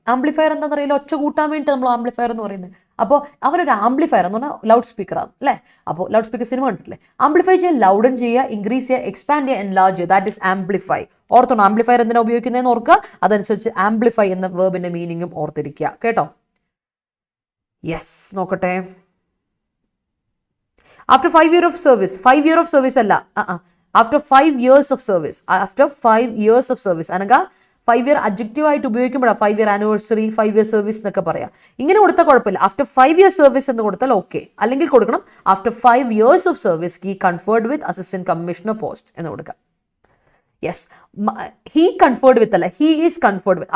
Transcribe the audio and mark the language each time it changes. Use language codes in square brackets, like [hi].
[ml] Amplifier എന്താണെന്ന് അറിയില്ല, ഒച്ച കൂട്ടാൻ വേണ്ടി നമ്മൾ ആംപ്ലിഫയർ എന്ന് പറയുന്നത്. അപ്പോൾ അവരൊരു ആംപ്ലിഫയർ എന്ന് പറഞ്ഞാൽ ലൗഡ് സ്പീക്കറാണ് അല്ലേ. അപ്പോൾ ലൗഡ് സ്പീക്കർ സിനിമ കണ്ടിട്ടില്ലേ. ആംപ്ലിഫൈ ചെയ്യുക, ലൗഡൻ ചെയ്യുക, ഇൻക്രീസ് ചെയ്യുക, എക്സ്പാൻഡ് ചെയ്യുക, എൻലാർജ് ചെയ്യുക. [en] That is amplify. [ml] ഓർത്തോണം ആംപ്ലിഫയർ എന്തിനാണ് ഉപയോഗിക്കുന്നതെന്ന് ഓർക്കുക. അതനുസരിച്ച് ആംപ്ലിഫൈ എന്ന വേർബിന്റെ മീനിങ്ങും ഓർത്തിരിക്കുക കേട്ടോ. യെസ്, നോക്കട്ടെ. [en] After 5 years of service. 5 years of service അല്ല, after 5 years of service. After 5 years of service [ml] Anaka 5 year അഡ്ജക്റ്റീവായിട്ട് ഉപയോഗിക്കുമ്പോഴാണ് 5 year anniversary, 5 year service എന്നൊക്കെ പറയാം. ഇങ്ങനെ കൊടുത്താൽ കുഴപ്പമില്ല. [en] After 5 year service എന്ന് കൊടുത്താൽ okay. അല്ലെങ്കിൽ കൊടുക്കണം after 5 years of service he conferred with assistant commissioner post [ml] എന്ന് കൊടുക്കാം. [en] Yes, he conferred with അല്ല, he is conferred with.